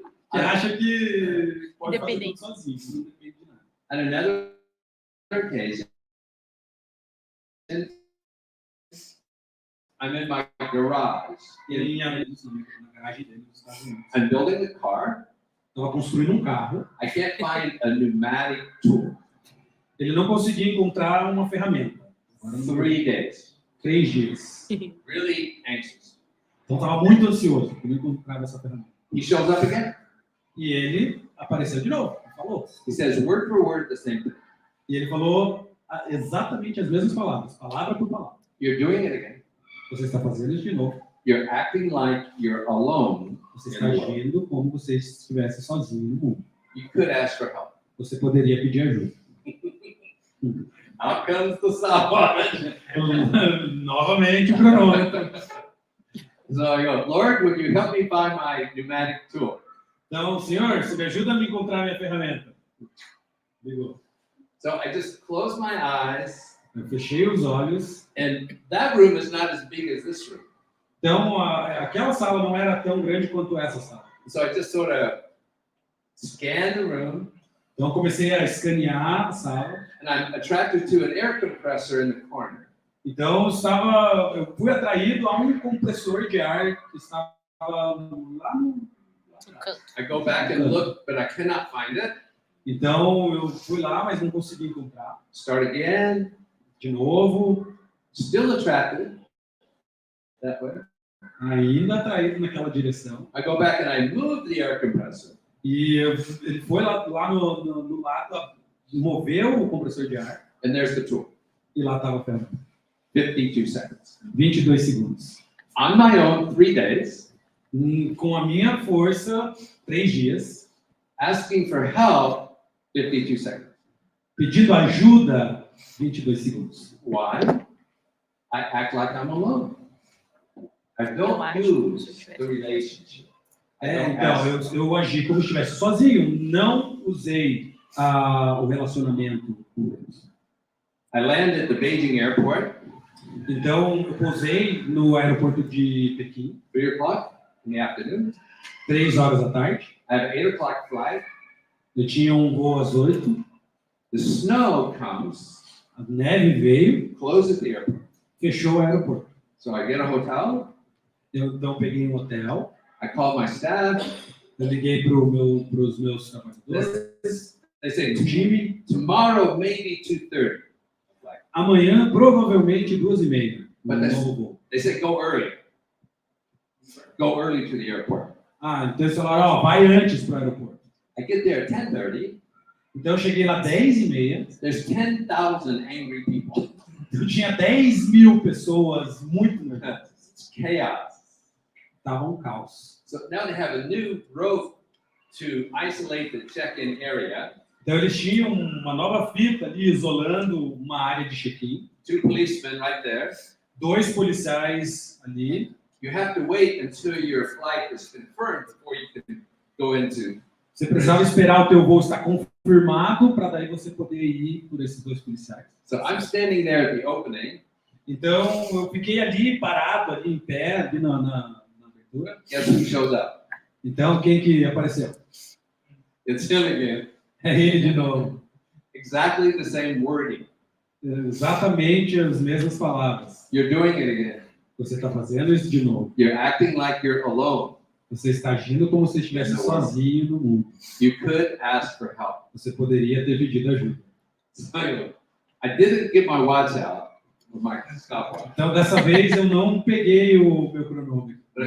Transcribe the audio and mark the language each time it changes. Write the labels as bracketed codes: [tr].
[pt] Que acha que pode fazer tudo Independente. sozinho, não depende de nada. [en] On another occasion, I'm in my garage. [pt] Ele na garagem dele nos Estados Unidos. [en] I'm building a car. [pt] Estava construindo um carro. [en] I can't find a pneumatic tool. [pt] Ele não conseguia encontrar uma ferramenta. [en] 3 days. [pt] 3 dias. [en] Really anxious. [pt] Então estava muito ansioso por encontrar essa ferramenta. [en] He shows up again. [pt] E ele apareceu de novo. Falou. [en] He says word for word the same thing. [pt] E ele falou exatamente as mesmas palavras, palavra por palavra. [en] You're doing it again. [pt] Você está fazendo isso de novo. [en] You're acting like you're alone. [pt] Você está agindo como se estivesse sozinho no mundo. [en] You could ask for help. [pt] Você poderia pedir ajuda. [en] Out comes the stopwatch. [pt] Novamente o cronômetro. [en] So I go, Lord, would you help me find my pneumatic tool? [pt] Então, Senhor, você me ajuda a me encontrar a minha ferramenta. Ligou. [en] So I just close my eyes, [pt] Eu fechei os olhos. [en] and that room is not as big as this room. [pt] Então, aquela sala não era tão grande quanto essa sala. [en] So I just sort of scan the room, [pt] Então, eu comecei a escanear a sala. [en] and I'm attracted to an air compressor in the corner. [pt] Então, eu fui atraído a um compressor de ar que estava lá no... [en] I go back and look, but I cannot find it. [pt] Então, eu fui lá, mas não consegui encontrar. [en] Start again, [pt] De novo, [en] still attracted that way. [pt] ainda atraído naquela direção. [en] I go back and I move the air compressor. [pt] E ele foi lá no lado, moveu o compressor de ar, [en] And there's the tool. [pt] e lá estava a ferramenta. [en] 52 seconds. [pt] 22 segundos. [en] On my own, 3 days, [pt] Com a minha força, 3 dias. [en] asking for help, 52 seconds. [pt] Pedindo ajuda, 22 segundos. [en] Why? I act like I'm alone. I don't use the relationship. I don't [pt] Então, [en] ask. [pt] eu agi como se estivesse sozinho. Não usei o relacionamento com Deus. [en] I landed at the Beijing airport, [pt] Então, eu pousei no aeroporto de Pequim, [en] 3 o'clock in the afternoon. [pt] 3 horas da tarde. [en] I have an 8 o'clock flight. [pt] Eu tinha um voo às 8. [en] The snow comes, [pt] A neve veio, [en] closes the airport. [pt] fechou o aeroporto. [en] So I get a hotel. [pt] Eu então peguei um hotel. [en] I called my staff. [pt] Eu liguei para os meus trabalhadores. [en] They say, [pt] O time. [en] tomorrow maybe 2:30. [pt] Amanhã, provavelmente, 2h30. Mas Um esse- novo voo. [en] They said, go early. Go early to the airport. [pt] Ah, então eles falaram, ó, vai antes para o aeroporto. [en] I get there at 10:30. [pt] Então eu cheguei lá 10h30. [en] There's 10,000 angry people. [pt] Eu tinha 10.000 pessoas muito nervosas. [en] It's chaos. [pt] Tava um caos. [en] So now they have a new rope to isolate the check-in area. [pt] Então eles tinham uma nova fita ali isolando uma área de check-in. [en] 2 policemen right there. [pt] 2 policiais ali. [en] You have to wait until your flight is confirmed before you can go into. [pt] Você precisava esperar o teu voo estar confirmado para daí você poder ir por esses 2 policiais. [en] So I'm standing there at the opening. [pt] Então eu fiquei ali parado, ali em pé, ali na abertura. [en] Guess who shows up? [pt] Então quem que apareceu? [en] It's him again. [pt] É ele de novo. [en] Exactly the same wording. [pt] Exatamente as mesmas palavras. [en] You're doing it again. [pt] Você está fazendo isso de novo. [en] You're acting like you're alone. [pt] Você está agindo como se estivesse sozinho no mundo. [en] You could ask for help. [pt] Você poderia ter pedido ajuda. [en] So anyway, I didn't get my watch out or my stopwatch. [pt] Então, dessa vez, eu não peguei o meu cronômetro.